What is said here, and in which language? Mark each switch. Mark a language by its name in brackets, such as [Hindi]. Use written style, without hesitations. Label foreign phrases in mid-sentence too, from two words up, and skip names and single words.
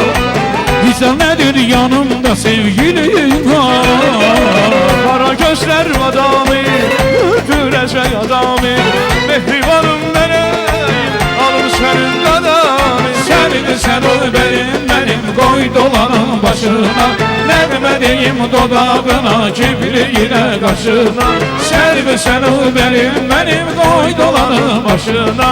[Turkish] Hicran nedir yanımda sevgilim var. Kara gözler adamı, öldürecek adamı. Mehribanım benim, alır senin kadanı. Sen ol benim koy dolanın başına. [Azerbaijani] Nəğmə deyim dodağına, kibriyle qaşına. Sərvi səni benim qoy dolanım başına.